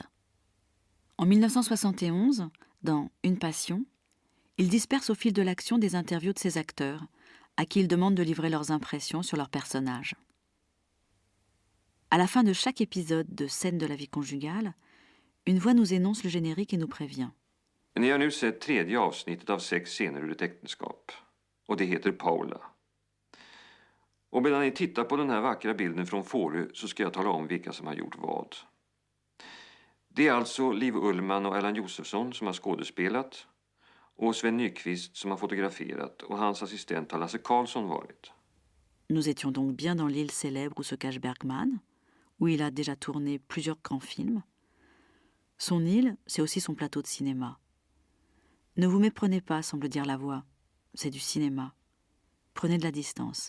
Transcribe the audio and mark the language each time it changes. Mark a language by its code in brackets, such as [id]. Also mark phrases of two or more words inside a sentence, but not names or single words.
[fr] En 1971, dans Une passion, il disperse au fil de l'action des interviews de ses acteurs, à qui il demande de livrer leurs impressions sur leurs personnages. À la fin de chaque épisode de Scènes de la vie conjugale, une voix nous énonce le générique et nous prévient. [sv] Ni har nu sett 3:e avsnittet av 6 scener ur ett äktenskap. Och det heter Paula. Och medan ni tittar på den här vackra bilden från Fårö så ska jag tala om vilka som har gjort vad. Det är alltså Liv Ullmann och Erland Josephson som har skådespelat. Och Sven Nykvist som har fotograferat. Och hans assistent har Lasse Karlsson varit. [fr] Nous étions donc bien dans l'île célèbre où se cache Bergman, où il a déjà tourné plusieurs grands films. Son île, c'est aussi son plateau de cinéma. Ne vous méprenez pas, semble dire la voix. C'est du cinéma. Prenez de la distance.